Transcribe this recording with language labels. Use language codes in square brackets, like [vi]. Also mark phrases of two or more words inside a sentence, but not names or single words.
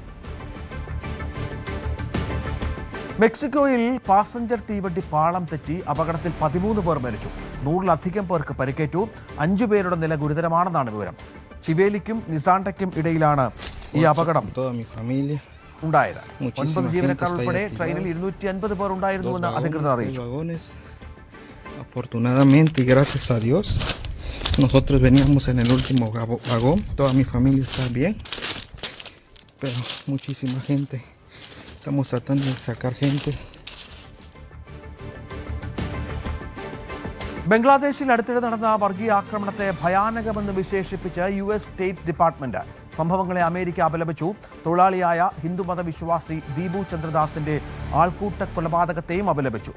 [ml] മെക്സിക്കോയിൽ പാസഞ്ചർ തീവണ്ടി പാളം തെറ്റി അപകടത്തിൽ 13 പേർ മരിച്ചു. 100-ലധികം പേർക്ക് പരിക്കേറ്റു. 5 പേരുടെ നില ഗുരുതരമാണെന്നാണ് വിവരം. ചിവേലിക്കും നിസാണ്ടയ്ക്കും ഇടയിലാണ് ഈ അപകടം ഉണ്ടായത്. 9 ജീവനക്കാർ ഉൾപ്പെടെ ട്രെയിനിൽ 250 പേർ ഉണ്ടായിരുന്നുവെന്ന് അധികൃതർ അറിയിച്ചു. [es] Afortunadamente y gracias a Dios, nosotros veníamos en el último vagón, toda mi familia está bien, pero muchísima gente, estamos tratando de sacar gente. [ml] ബംഗ്ലാദേശിൽ അടുത്തിടെ നടന്ന വർഗീയ ആക്രമണത്തെ ഭയാനകമെന്ന് വിശേഷിപ്പിച്ച് US സ്റ്റേറ്റ് ഡിപ്പാർട്ട്മെന്റ്. സംഭവങ്ങളെ അമേരിക്ക അപലപിച്ചു. തൊഴിലാളിയായ ഹിന്ദുമത വിശ്വാസി ദീപു ചന്ദ്രദാസിന്റെ ആൾക്കൂട്ട കൊലപാതകത്തെയും അപലപിച്ചു.